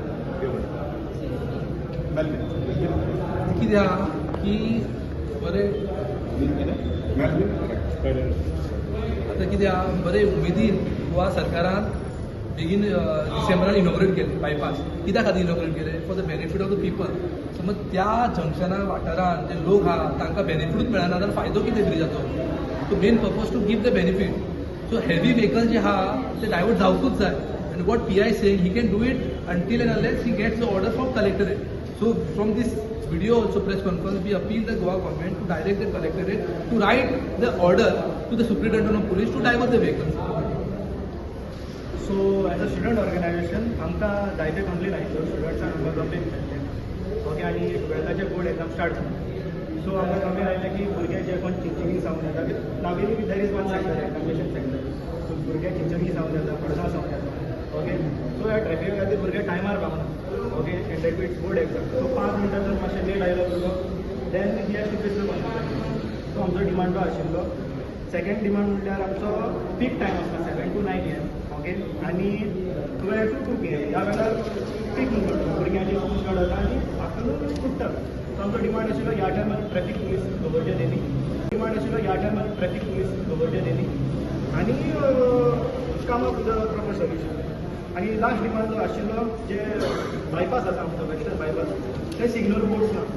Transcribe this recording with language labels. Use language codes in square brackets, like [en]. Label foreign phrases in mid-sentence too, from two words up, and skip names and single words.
[kok] कित्याक की बरें आतां कित्याक बरे उमेदीन गोवा सरकारान बेगीन डिसेंबरान इनॉग्रेट केले बायपास. कित्या खातीर इनॉग्रेट केले? [en] For the benefit of the people. [kok] समज त्या जंक्शना वाठारान जे लोक आहा तांकां बेनिफीटूच मेळना जाल्यार फायदो कितें ब्रिजाचो? [en] So main purpose to give the benefit. So heavy vehicle [kok] जे आहा ते डायवर्ट जावपूच जाय. [en] आनी what PI saying he can do it until and unless he gets the order from collectorate. So from this video also press conference we appeal the Goa government to direct the collectorate to write the order to the superintendent of police to divert the vehicles. So as a student organization [kok] आमकां जायते कंप्लेन आयिल्ल्यो स्टुडंट्सान आमकां कंप्लेन केल्ले. ओके आनी [en] 12th board exam start [kok] जाली. सो आमकां कंप्लेन आयिल्ले की भुरगे जे कोण चिंचणी सावन येता नावेली [en] there is one sector examination sector. [kok] सो भुरगे चिंचणी सावन येता, पडसा सावन येता. [en] okay so [kok] ह्या ट्रॅफिका खातीर भुरगे टायमार पावना. [en] Okay and that it's board exam. So [kok] 5 मिनटां जर मातशें लेट आयलो भुरगो [en] then he has to face the consequence. [kok] सो आमचो डिमांड तो आशिल्लो. सेकंड डिमांड म्हणल्यार आमचो [en] peak time [kok] आसता [en] 7 to 9 AM. [kok] ओके आनी [en] 12 to 2 PM [kok] ह्या वेळार पीक म्हणटा भुरग्यांची [en] school start [kok] जाता आनी आफ्टरनून सुट्टा. सो आमचो डिमांड आशिल्लो ह्या टायमार [en] traffic police [kok] दवरचे तेणी. डिमांड आशिल्लो ह्या टायमार [en] traffic police [kok] दवरचे तेणी आनी [en] come up with the proper solution. [kok] आनी [en] last demand [kok] जो आशिल्लो जे बायपास आसा आमचो [en] western bypass [kok] ते [en] signal boards [kok] ना.